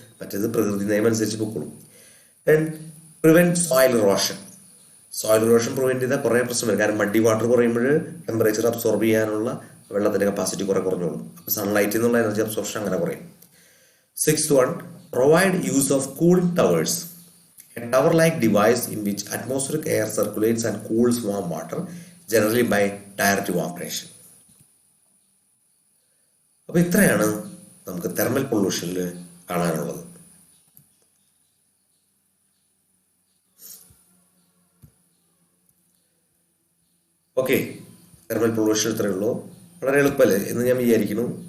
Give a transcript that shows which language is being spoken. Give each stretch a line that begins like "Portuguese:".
Malayalam: മറ്റേത് പ്രകൃതി നിയമം അനുസരിച്ച് പൊക്കോളും.
English: And prevent soil erosion.
Malayalam: Soil erosion prevent ചെയ്താൽ കുറേ പ്രശ്നം വരും. കാരണം മഡി വാട്ടർ കുറയുമ്പോൾ ടെമ്പറേച്ചർ അബ്സോർബ് ചെയ്യാനുള്ള വെള്ളത്തിൻ്റെ കപ്പാസിറ്റി കുറഞ്ഞോളും. അപ്പോൾ സൺലൈറ്റിൽ നിന്നുള്ള എനർജി അബ്സോർപ്ഷൻ അങ്ങനെ കുറയും.
English: Sixth one, provide use of cooling towers. A tower-like device in which atmospheric air circulates and cools warm water, generally by direct evaporation.
Malayalam: അപ്പോൾ ഇത്രയാണ് നമുക്ക് തെർമൽ പൊല്യൂഷനിൽ കാണാനുള്ളത്. ഓക്കെ, തെർമൽ പൊല്യൂഷൻ ഇത്രയേ ഉള്ളൂ. വളരെ എളുപ്പമല്ലേ എന്ന് ഞാൻ വിചാരിക്കുന്നു.